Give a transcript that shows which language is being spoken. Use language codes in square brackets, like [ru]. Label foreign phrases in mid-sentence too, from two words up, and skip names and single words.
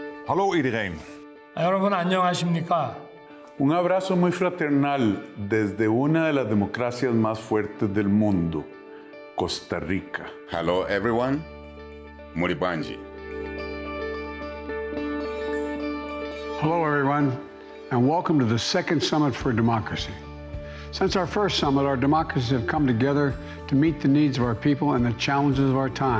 [nl] Hallo iedereen. [ko] 여러분 안녕하십니까? [es] Un abrazo muy fraternal desde una de las democracias más fuertes del mundo, Costa Rica. [en] Hello everyone, Muribanji. Hello everyone, and welcome to the second Summit for Democracy. Since our first summit, our democracies have come together to meet the needs of our people and the challenges of our time.